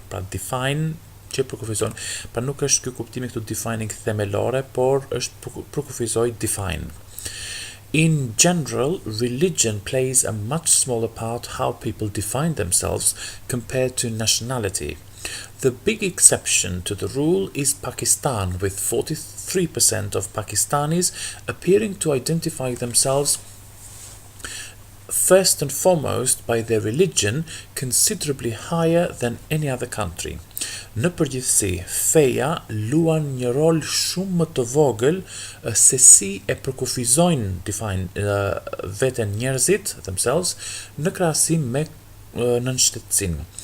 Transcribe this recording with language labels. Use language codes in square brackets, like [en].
[sq] Pra define që përkufizon. Pra nuk është ky kuptimi këtu defining themelore, por është përkufizoj define. [en] In general, religion plays a much smaller part how people define themselves compared to nationality. The big exception to the rule is Pakistan, with 43% of Pakistanis appearing to identify themselves first and foremost by their religion, considerably higher than any other country. [sq] Në përgjithësi, feja luan një rol shumë më të vogël se si e përkufizojnë veten njerëzit themselves në krahasim me nënshtetësinë.